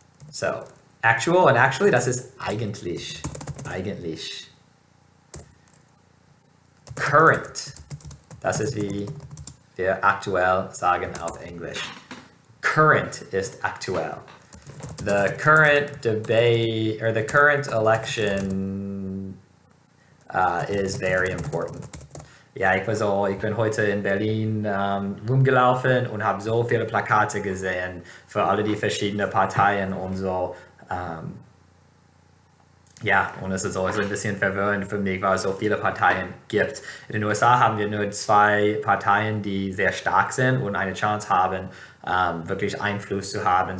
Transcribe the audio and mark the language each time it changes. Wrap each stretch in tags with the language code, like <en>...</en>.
<de>So, actual und actually, das ist eigentlich. Eigentlich. Current, das ist wie wir aktuell sagen auf Englisch. Current ist aktuell.</de> <en>The current debate, or the current election is very important.</en> <de>Ja, ich bin heute in Berlin rumgelaufen und habe so viele Plakate gesehen für alle die verschiedenen Parteien und so. Ja, und es ist so ein bisschen verwirrend für mich, weil es so viele Parteien gibt. In den USA haben wir nur 2 Parteien, die sehr stark sind und eine Chance haben, wirklich Einfluss zu haben.</de>